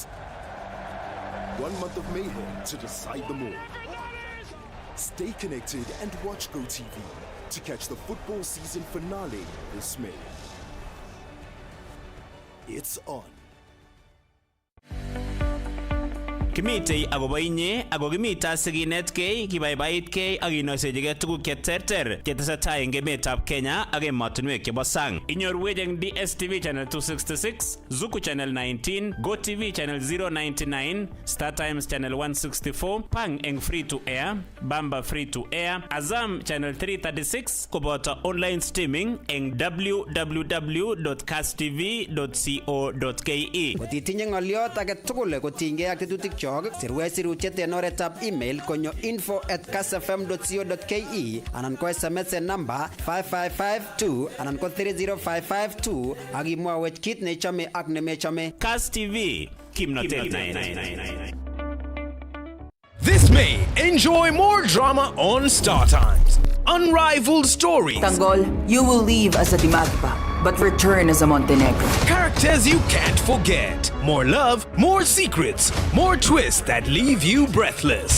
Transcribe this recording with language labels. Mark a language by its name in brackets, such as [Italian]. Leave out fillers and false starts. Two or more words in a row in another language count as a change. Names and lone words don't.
[English] 1 month of mayhem to decide them all. Stay connected and watch GoTV to catch the football season finale this May. It's on. [Kalenjin] Kimitei agobo inye ago kimita siginetkei kibaibaitkei ak kinoisechigei tuguk cheterter chetesetai eng emetab Kenya ak emotinwek chebo sang. Inyorwech eng DSTV channel 266, Zuku channel 19, GoTV channel 099, Star Times channel 164, Pang eng [English] free to air, [Kalenjin] Bamba [English] free to air, [Kalenjin] Azam channel 336 koboto [English] online streaming [Kalenjin] eng www.kasstv.co.ke. Kotitinye ng'oliot age tugul kotinygei ak tetutik chok, sirwech sirutiet en oretab email konyo info@kassfm.co.ke anan ko SMS en namba 55552 anan ko 30552 ak imwawech kit nechome ak nemechome. Kass TV, kimnotet. [English] This May, enjoy more drama on Star Times. Unrivaled stories. Tanggol, you will leave as a Dimagipa, but return as a Montenegro. Characters you can't forget. More love, more secrets, more twists that leave you breathless.